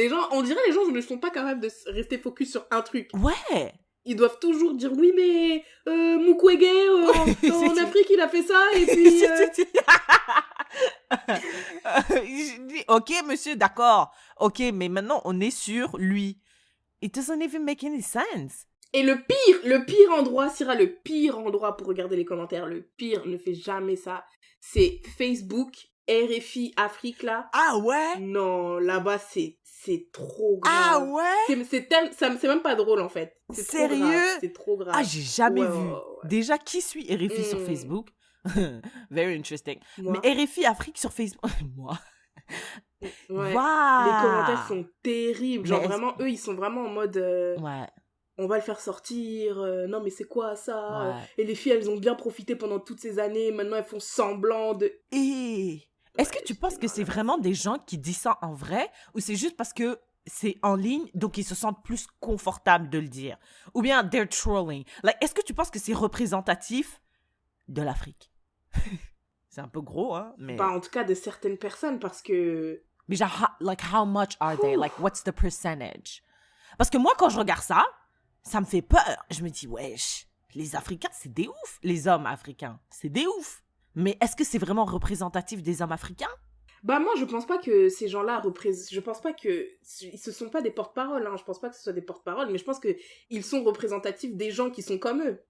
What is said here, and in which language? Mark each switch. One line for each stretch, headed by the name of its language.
French: On dirait les gens ne sont pas capables de rester focus sur un truc. Ouais. Ils doivent toujours dire oui, mais Mukwege, en Afrique, il a fait ça, et puis... Je dis, ok, monsieur, d'accord. Ok, mais maintenant, on est sur lui.
English: It doesn't even make any sense.
French: Et le pire endroit, Syrah, le pire endroit pour regarder les commentaires, le pire, ne fait jamais ça, c'est Facebook, RFI Afrique, là. Ah ouais? Non, là-bas, c'est trop grave. Ah ouais? C'est même pas drôle, en fait. C'est trop Sérieux? grave, c'est trop grave. Ah, j'ai jamais Ouais, vu. ouais, ouais. Déjà, qui suit RFI sur Facebook?
English: Very interesting.
French: Moi. Mais RFI Afrique sur Facebook... Moi. Ouais. Waouh! Les commentaires sont terribles. Genre, Mais vraiment, eux, ils sont vraiment en mode... Ouais. On va le faire sortir, non mais c'est quoi ça? Ouais. Et les filles, elles ont bien profité pendant toutes ces années, maintenant elles font semblant de... Et est-ce que tu penses que c'est vraiment des gens qui disent ça en vrai ou c'est juste parce que c'est en ligne, donc ils se sentent plus confortables de le dire? Ou bien
English: they're trolling?
French: Like, est-ce que tu penses que c'est représentatif de l'Afrique? C'est un peu gros, hein? Mais, Bah, en tout cas, de certaines personnes, parce que... mais genre,
English: like, how much are they? Like, what's the percentage?
French: Parce que moi, quand je regarde ça, ça me fait peur. Je me dis, wesh, les Africains, c'est des oufs. Les hommes africains, c'est des oufs. Mais est-ce que c'est vraiment représentatif des hommes africains? Bah, moi, je pense pas que ces gens-là représentent... Je pense pas que... Ce sont pas des porte-paroles, hein. Je pense pas que ce soit des porte-paroles, mais je pense que ils sont représentatifs des gens qui sont comme eux.